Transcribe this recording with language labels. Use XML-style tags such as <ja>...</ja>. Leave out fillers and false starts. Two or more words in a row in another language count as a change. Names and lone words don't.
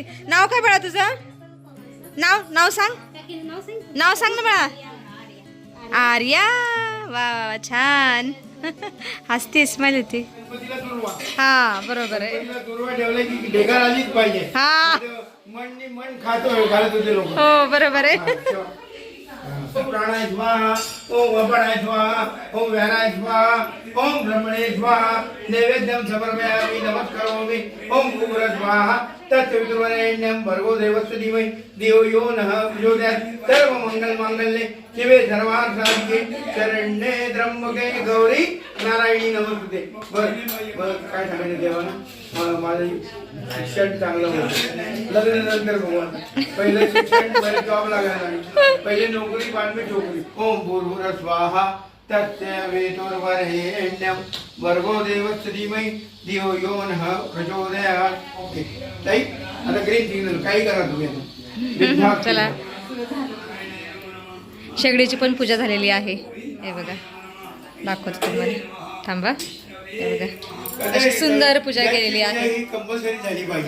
<mr>नाव काय बाळा तुझं? नाव सांग. नाव सांग ना बाळा. आर्या. वा छान. हसते, स्माइल होती. हा बरोबर आहे. हा हो बरोबर आहे.</mr> <sa>ओम प्राणाय स्वाहा, ओम अपानाय स्वाहा, ओम व्यानाय स्वाहा, ओम ब्रह्मणे स्वाहा. नैवेद्यम समर्पयामि नमस्करोमि. ओम कुबेर स्वाहा. तत्सवितुर्वरेण्यं भर्गो देवस्य धीमहि धियो यो नः प्रचोदयात्. सर्वमङ्गलमाङ्गल्ये शिवे सर्वार्थसाधिके शरण्ये त्र्यंबके गौरी नारायणी नमोस्तुते.</sa> <mr>बरं काय सांगायचं देवानं? माझं शिक्षण चांगलं होतं. लग्नानंतर भगवान पहिलं शिक्षण, पहिले जॉब लागायला नाही, पहिले नोकरी, पाचवी नोकरी.</mr> <sa>ओम भूर्भुवः स्वाहा तत्सवितुर्वरेण्यं भर्गो देवस्य धीमहि धियो यो नः प्रचोदयात्.</sa> <mr>ओके ताई, आता</mr> <en>green signal</en> <mr>काही करा तुम्ही. चला, शेगडीची पण पूजा झालेली आहे. हे बघा, दाखवतो तुम्हाला. थांबा. हे बघा, अशी सुंदर पूजा केलेली आहे. कंपल्सरी झाली पाहिजे.</mr>